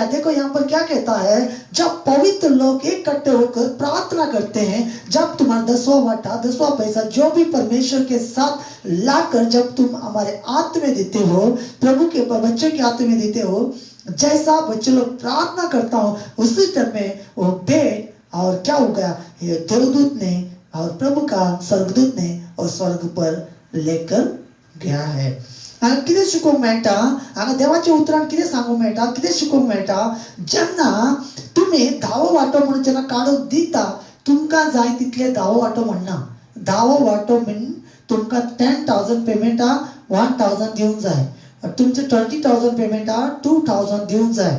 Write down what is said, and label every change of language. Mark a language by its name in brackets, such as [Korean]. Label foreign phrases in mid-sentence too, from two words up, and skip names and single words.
[Hindi] देखो यहाँ पर क्या कहता है, जब पवित्र लोग इकट्ठे होकर प्रार्थना करते हैं, जब तुम्हारा 10वां वाटा 10वां पैसा जो भी परमेश्वर के साथ लाकर जब तुम हमारे हाथ में देते हो, प्रभु के बच्चों के हाथ में देते हो, जैसा बच्चे लोग प्रार्थना करता हो उसी तरह में वो भेंट और क्या हो गया देवदूत ने और प्रभु का स्वर्गदूत ने और स्वर्ग पर लेकर गया है. [Konkani] हांगा कितें शिकोवंक मेळटा, हांगा देवाच्या उतरान कितें सांगूंक मेळटा, कितें शिकोवंक मेळटा, जेन्ना तुमी दावो वाटो म्हणून जेन्ना काडून दिता तुमकां जाय तितले दावो वाटो म्हणना. दावो वाटो म्हण तुमकां 10,000 पेमेंटा 1,000 दिवंक जाय, तुमचे 20,000 पेमेंटा 2,000 दिवंक जाय.